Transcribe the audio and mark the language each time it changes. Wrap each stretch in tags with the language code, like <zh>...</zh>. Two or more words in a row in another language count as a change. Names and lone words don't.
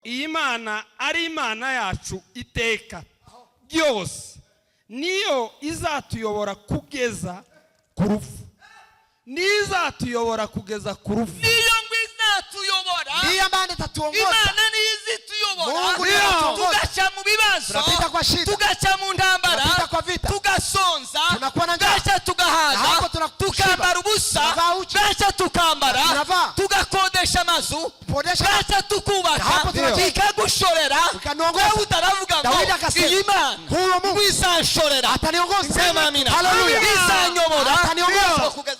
<rn>iyi Mana ari Imana yacu iteka byose, niyo izatuyobora kugeza ku rufu. Nizatuyobora kugeza ku rufu. Niyo ngo izatuyobora.</rn> <sw>Ndiye ambaye atatuongoza.</sw> <rn>Imana niyo izituyobora.</rn> <sw>Mungu ndiye atuongoza.</sw> <rn>Tugaca mu bibazo.</rn> <sw>Tunapita kwa shida.</sw> <rn>Tugaca mu ntambara.</rn> <sw>Tunapita kwa vita.</sw> <rn>Tugasonza.</rn> <sw>Tunakuwa na njaa.</sw> <rn>Tugaca tugahaga. Tukambara ubusa. Tugaca tukambara. Tugakodesha amazu. Tugaca tukubaka. Ikagushorera. Wewe utaravuga ngo iyi Mana izanshorera.</rn> <sw>Ataniongoza. Sema amina. Haleluya.</sw> <rn>Izanyobora.</rn> <sw>Ataniongoza</sw> <rn>Kugeza</rn>